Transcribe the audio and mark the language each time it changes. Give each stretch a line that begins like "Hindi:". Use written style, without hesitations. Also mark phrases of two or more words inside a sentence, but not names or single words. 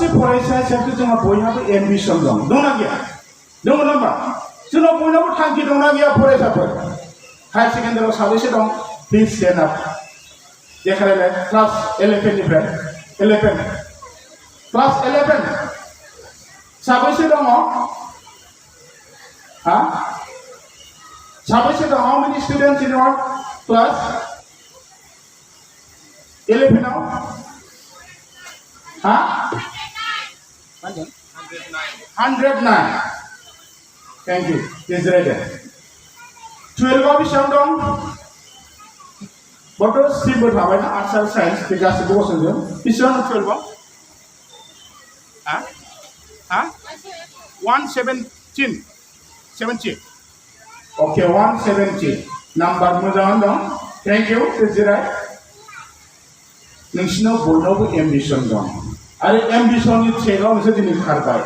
Bodo: फरायसा हिसाबै जोंहा बयहाबो एम्बिसन दंना गैया दङ नामा जोंनाव बयनावबो थांखि दंना गैया फरायसाफोर
English: higher secondary
Bodo: साबैसे दं
English: please stand up
Bodo: देखायलाय क्लास 11 निफ्राय 11 क्लास 11 साबैसे दङ हा साबैसे दं
English: how many students in your class 11 now
Bodo: ha 109
English: thank you is ready
Bodo: 12 आव बेसेबां दं बड' स्ट्रिमबो थाबाय ना आर्ट्स आरो साइन्स बे गासैबो गसंजों बेसेबां 12 आव हा 117 70 okay 170 नाम्बार मोजाङानो दं
English: thank you
Bodo: जिराय नोंसिनाव बयनावबो एम्बिसन दं आरो एम्बिसननि ट्रेकआव नोंसोर दिनै खारबाय